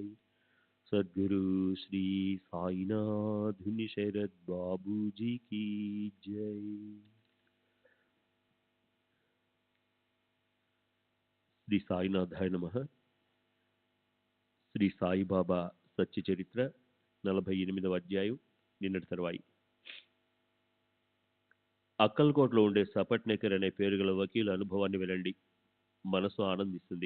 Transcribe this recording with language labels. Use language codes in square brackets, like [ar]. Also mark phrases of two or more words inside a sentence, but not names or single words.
[hi] सद्गुरु श्री साईनाथ शरद बाबू जी की जय। [sa] శ్రీ సాయినాథాయ నమః. [te] శ్రీ సాయిబాబా సత్య చరిత్ర 48వ అధ్యాయం నిన్నటి తర్వాయి. అక్కల్కోటలో ఉండే సపట్నేకర్ అనే పేరు గల వకీలు అనుభవాన్ని వినండి, మనసు ఆనందిస్తుంది.